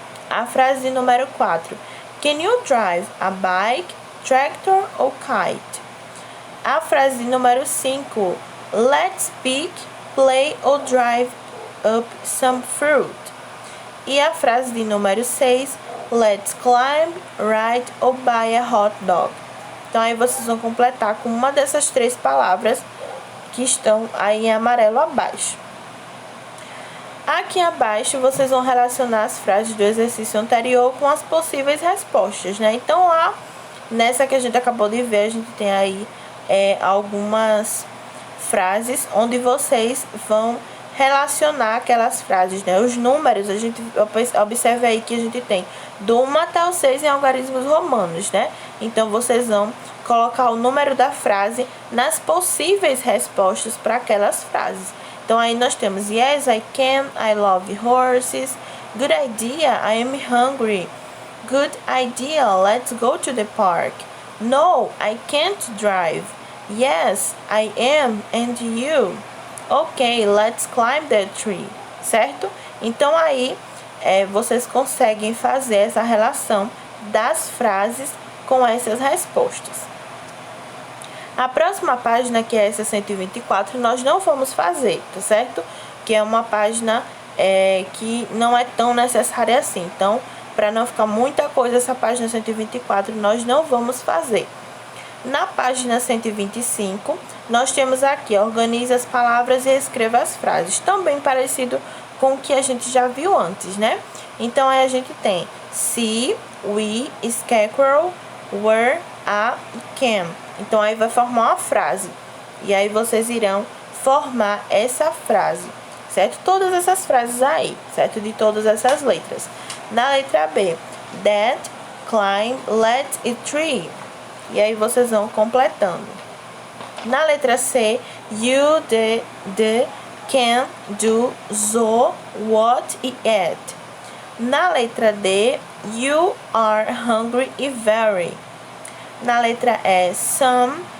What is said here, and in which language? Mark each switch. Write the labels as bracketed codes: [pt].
[pt] A frase de número 4. [en] Can you drive a bike, tractor or kite? [pt] A frase de número 5. [en] Let's pick, play or drive up some fruit. [pt] E a frase de número 6. [en] Let's climb, ride or buy a hot dog. [pt] Então aí vocês vão completar com uma dessas 3 palavras que estão aí em amarelo abaixo. Aqui abaixo vocês vão relacionar as frases do exercício anterior com as possíveis respostas, né? Então lá, nessa que a gente acabou de ver, a gente tem aí algumas frases onde vocês vão relacionar aquelas frases, né? Os números, a gente observa aí que a gente tem do 1 até o 6 em algarismos romanos, né? Então vocês vão colocar o número da frase nas possíveis respostas para aquelas frases. Então aí nós temos [en] Yes, I can, I love horses. Good idea, I am hungry. Good idea, let's go to the park. No, I can't drive. Yes, I am, and you? Ok, let's climb that tree. [pt] Certo? Então aí vocês conseguem fazer essa relação das frases com essas respostas. A próxima página, que é essa 124, nós não vamos fazer, tá certo? Que é uma página que não é tão necessária assim. Então, para não ficar muita coisa, essa página 124 nós não vamos fazer. Na página 125, nós temos aqui, organize as palavras e escreva as frases. Também parecido com o que a gente já viu antes, né? Então, aí a gente tem see, we, scarecrow, were, a e can. Então, aí vai formar uma frase. E aí vocês irão formar essa frase, certo? Todas essas frases aí, certo? De todas essas letras. Na letra B, that, climb, let e tree. E aí vocês vão completando. Na letra C, you, the, can, do, so, what e at. Na letra D, you are hungry e very. Na letra E, some,